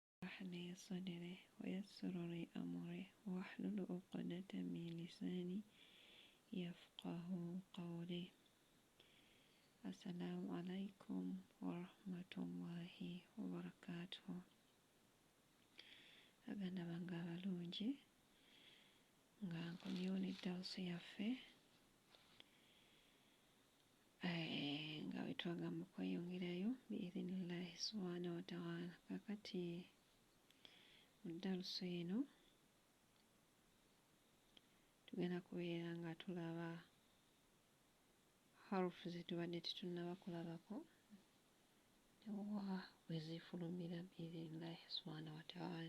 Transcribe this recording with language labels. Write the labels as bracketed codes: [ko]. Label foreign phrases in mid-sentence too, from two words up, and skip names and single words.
[ar] اشرح لي صدري ويسر لي أمري واحلل عقدة من لساني يفقه قولي. السلام عليكم ورحمة الله وبركاته. [lg] Aganda bange abalungi nga nkomyewo dawusi yaffe nga wetwagamba okweyongerayo [ar] بإذن الله سبحانه وتعالى. [lg] Kakati mu dawusi eno tugenda kubeera nga tulaba harufu zetubadde tetunnaba kulabako oba wezifulumira [ar] بإذن الله سبحانه وتعالى.